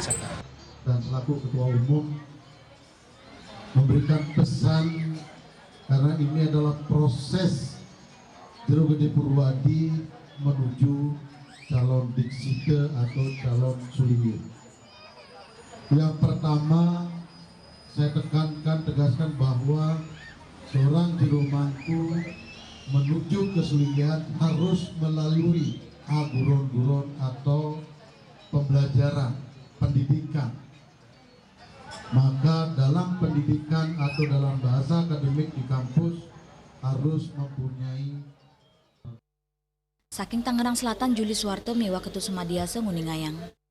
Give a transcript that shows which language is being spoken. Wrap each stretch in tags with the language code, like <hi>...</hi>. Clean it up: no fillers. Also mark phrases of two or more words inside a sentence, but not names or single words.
<id>Dan selaku Ketua Umum memberikan pesan, karena ini adalah proses Jero Gede Purwadi menuju calon diksita atau calon sulinggi. Yang pertama, saya tegaskan bahwa seorang jero mangku menuju kesulinggian harus melalui guron-guron atau pembelajaran, pendidikan. Maka dalam pendidikan atau dalam bahasa akademik di kampus harus mempunyai.</id> <ban>Saking Tangerang Selatan, Juli Suwarto mewa Ketua Sumadiasa nguningayang.</ban>